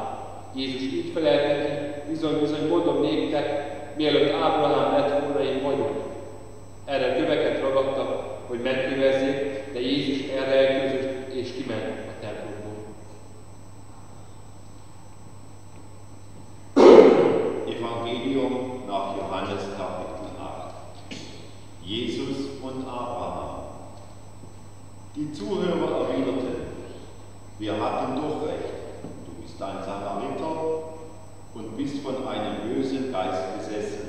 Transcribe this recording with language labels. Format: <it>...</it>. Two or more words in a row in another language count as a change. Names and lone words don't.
<hu>Jézus így felelt neki: bizony, bizony mondom néktek, mielőtt Ábrahám lett volna, én vagyok. Erre köveket ragadtak, hogy megkövezzék, de Jézus elrejtőzött és kiment a templomból.</hu> <de>Evangelium nach Johannes Kapitel 8. Jesus und Abraham. Die Zuhörer erwiderten: Wir hatten doch recht, du bist ein Samariter und bist von einem bösen Geist besessen.</de>